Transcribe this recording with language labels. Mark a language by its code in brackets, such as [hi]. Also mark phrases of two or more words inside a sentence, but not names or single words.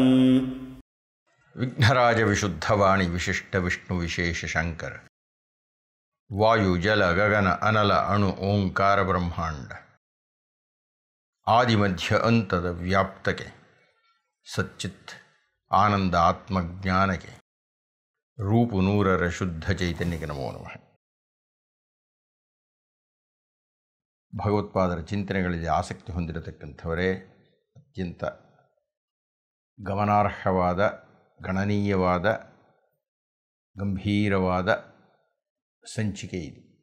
[sa] विघ्नराज विशुद्धवाणी विशिष्ट विष्णु विशेष शंकर वायु जल गगन अनल अणु ओंकार ब्रह्मांड आदिमध्य अंतद व्याप्तके सच्चित् आनंद आत्मज्ञानके रूप नूरर [kn] ಶುದ್ಧ ಚೈತನ್ಯಕ್ಕೆ ನಮೋ ನಮಃ. ಭಗವತ್ಪಾದರ ಚಿಂತನೆಗಳಲ್ಲಿ ಆಸಕ್ತಿ ಹೊಂದಿರತಕ್ಕಂಥವರೇ ಅತ್ಯಂತ ಗಮನಾರ್ಹವಾದ ಗಣನೀಯವಾದ ಗಂಭೀರವಾದ ಸಂಚಿಕೆ ಇದು.